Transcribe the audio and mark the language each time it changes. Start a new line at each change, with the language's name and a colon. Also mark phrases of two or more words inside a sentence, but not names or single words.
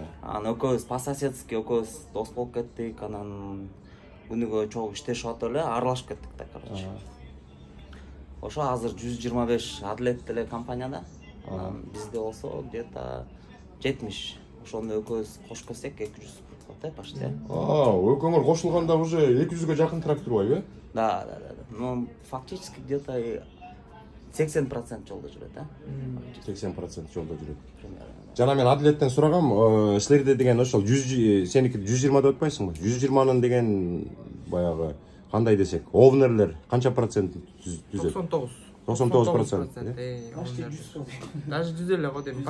Kyrgyz: Анан экөөбүз
Russian: по соседски
Kyrgyz: экөөбүз дос болуп кеттик, анан күнүгө чогуу иштешип атып эле аралашып кеттик да, короче. Ошо азыр 125 Адилет эле компанияда. Бизде болсо где-то 70. Ошону экөөбүз кошуп кетсек 200 болот, почти. Экөөңөр кошулганда уже 200га жакын трак турбайбы? Да.
Russian: Ну, фактически где-то
Kyrgyz: 80% жолдо жүрөт, 80% жолдо жүрөт. Жана мен Адилеттен сурагам, силерде деген ошол 100, сеники 120 деп атпайсыңбы? 120нын деген баягы кандай десек, овнерлер канча процент түзөт? 99%. Даже 100 эле го дейм.